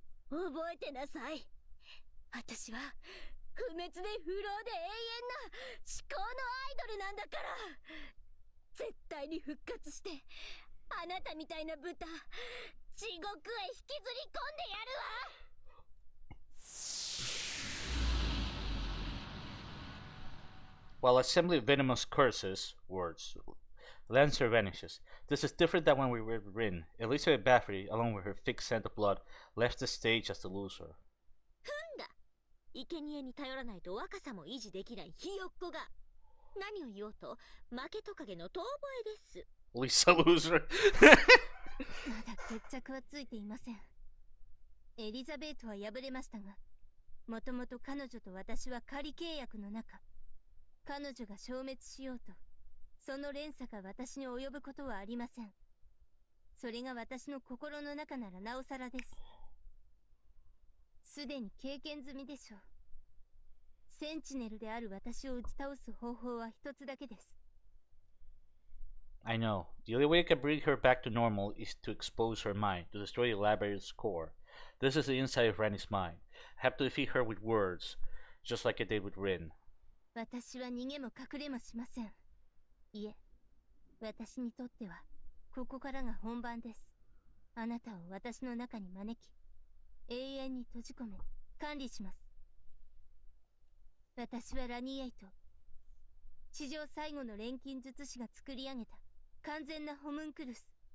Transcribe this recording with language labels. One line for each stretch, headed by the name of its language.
Japanese: 覚えてなさい。私は不滅で不老で永遠な至高のアイドルなんだから。絶対に復活してあなたみたいな豚地獄へ引きずり込んでやるわ。
English: While assembling venomous curses, words, Lancer vanishes. This is different than when we were Rin. Elizabeth Bathory, along with her thick scent of blood, left the stage as the loser.
Japanese: ふんだ。生贄に頼らないと若さも維持できないひよっこが。何を言おうと負けトカゲの遠吠えです。
English: Lisa loser.
Japanese: まだ決着はついていません。エリザベートは敗れましたが、もともと彼女と私は仮契約の中。彼女が消滅しようと、その連鎖が私に及ぶことはありません。それが私の心の中ならなおさらです。すでに経験済みでしょう。センチネルである私を打ち倒す方法は一つだけです。
English: I know. The only way I can bring her back to normal is to expose her mind, to destroy the labyrinth's core. This is the inside of Ranny's mind. I have to defeat her with words, just like I did with Rin.
Japanese: 私は逃げも隠れもしません。いえ、私にとってはここからが本番です。あなたを私の中に招き、永遠に閉じ込め、管理します。私はラニエイト、地上最後の錬金術師が作り上げた完全なホムンクルス。